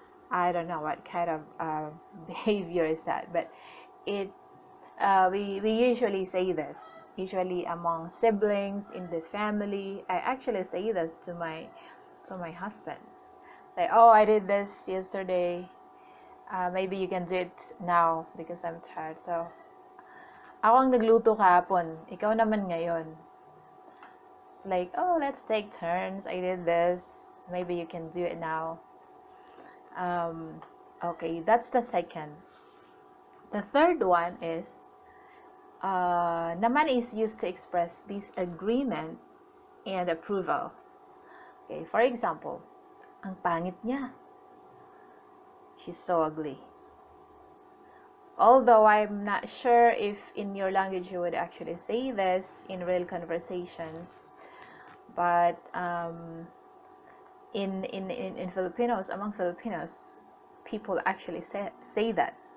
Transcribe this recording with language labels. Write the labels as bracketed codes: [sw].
[en] I don't know what kind of behavior is that, but it we usually say this, usually among siblings in the family. I actually say this to my husband. Say, oh, I did this yesterday. Maybe you can do it now because I'm tired. [tl] So, ako ang nagluto kahapon. Ikaw naman ngayon. [en] It's like, oh, let's take turns. I did this. Maybe you can do it now. Okay, that's the second. The third one is, naman is used to express disagreement and approval. Okay, for example, [tl] ang pangit niya. [en] She's so ugly. Although I'm not sure if in your language you would actually say this in real conversations, but in Filipinos, among Filipinos, people actually say that.